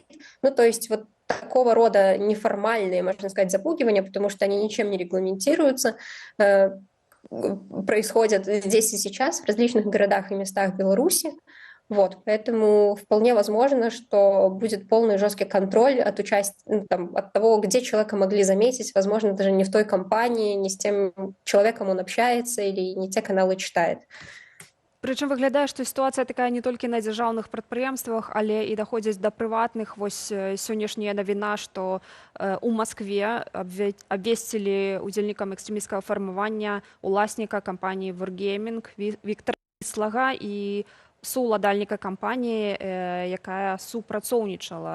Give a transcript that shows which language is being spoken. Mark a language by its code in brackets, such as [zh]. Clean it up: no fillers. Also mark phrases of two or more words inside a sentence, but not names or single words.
[ru] То есть вот такого рода неформальные, можно сказать, запугивания, потому что они ничем не регламентируются, происходят здесь и сейчас в различных городах и местах Беларуси. Вот, поэтому вполне возможно, что будет полный жесткий контроль от участия, от того, где человека могли заметить, возможно, даже не в той компании, не с тем человеком он общается или не те каналы читает. [be] Прычым выглядае, што сітуацыя такая не толькі на дзяржаўных прадпрыемствах, але і даходзіць да прыватных. Вось сённяшняя навіна, што у Маскве абвесцілі удзельнікам экстрэмісцкага фармавання уласніка кампаніі Wargaming Віктара Слага і суўладальніка кампаніі, якая супрацоўнічала.